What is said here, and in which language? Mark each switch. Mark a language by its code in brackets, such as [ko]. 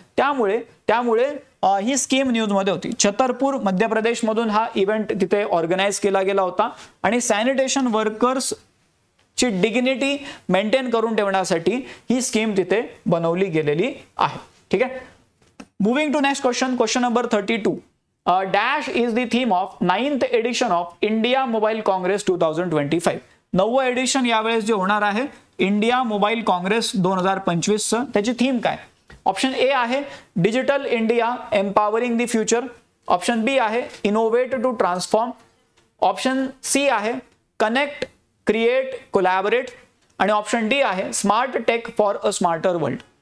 [mr] त्यामुळे ही स्कीम न्यूजमध्ये होती. छतरपूर मध्य प्रदेश मधून हा इव्हेंट तिथे ऑर्गनाइज केला गेला होता आणि सॅनिटेशन वर्कर्स ची डिग्निटी मेंटेन करून ठेवण्यासाठी ही स्कीम तिथे बनवली गेलेली आहे. ठीक आहे, [en] Moving to next question, question number 32. Dash is the theme of 9th edition of India Mobile Congress 2025. [mr] 9वं addition यावेळेस जे होणार आहे इंडिया मोबाईल काँग्रेस 2025 चं, त्याची थीम काय? ऑप्शन ए आहे digital India empowering the future, option बी आहे innovate to transform, option C आहे कनेक्ट क्रिएट कोलॅबोरेट आणि ऑप्शन डी आहे smart take for a smarter world.